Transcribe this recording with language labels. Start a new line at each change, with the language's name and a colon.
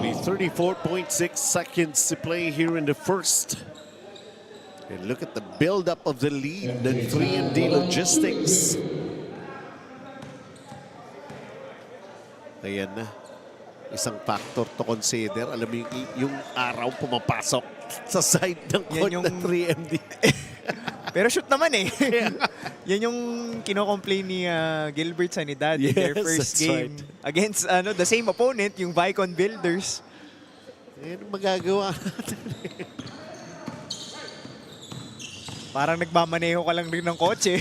English: Only 34.6 seconds to play here in the first. And look at the build-up of the lead, the 3MD Logistics.
Filipino: Ayan na. Isang factor to consider. Alam mo yung araw pumapasok sa side ng court ng 3MD. Pero shoot naman eh. Yan yung kino-complain ni Gilbert Sanidad
English: in their first game. Right. Against the same opponent, yung Vaikon Builders.
Filipino: Ano magagawa natin? Parang nagmamaneho ka lang rin ng kotse.